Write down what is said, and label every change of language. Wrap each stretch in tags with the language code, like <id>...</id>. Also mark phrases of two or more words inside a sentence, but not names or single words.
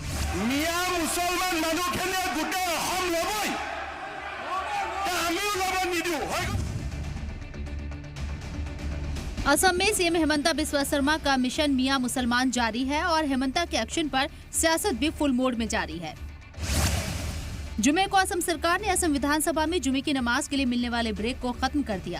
<as>মিয়া মুছলমান মানুহখিনিয়ে গোটেই অসম ল'বই, আমিও ল'ব নিদিওঁ।</as> <hi>असम में सीएम हेमंता बिस्वा शर्मा का मिशन मियां मुसलमान जारी है और हेमंता के एक्शन पर सियासत भी</hi> <en>full mode</en> <hi>में जारी है। जुमे को असम सरकार ने असम विधानसभा में जुमे की नमाज के लिए मिलने वाले ब्रेक को खत्म कर दिया।</hi>